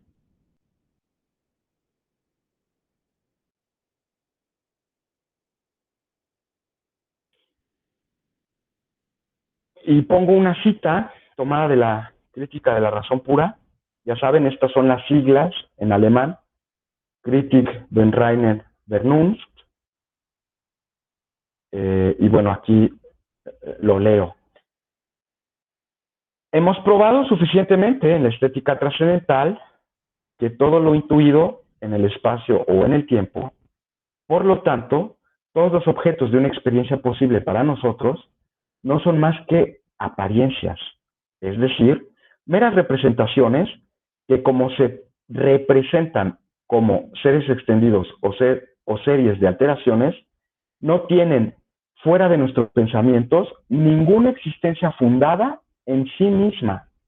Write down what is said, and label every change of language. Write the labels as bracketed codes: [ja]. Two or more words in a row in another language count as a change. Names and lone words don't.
[es] Y pongo una cita tomada de la Crítica de la Razón Pura. Ya saben, estas son las siglas en alemán. Kritik den reinen Vernunft. Y bueno, aquí lo leo. Hemos probado suficientemente en la estética trascendental que todo lo intuido en el espacio o en el tiempo, por lo tanto, todos los objetos de una experiencia posible para nosotros no son más que apariencias, es decir, meras representaciones que como se representan como seres extendidos o series de alteraciones, no tienen fuera de nuestros pensamientos ninguna existencia fundada en sí misma.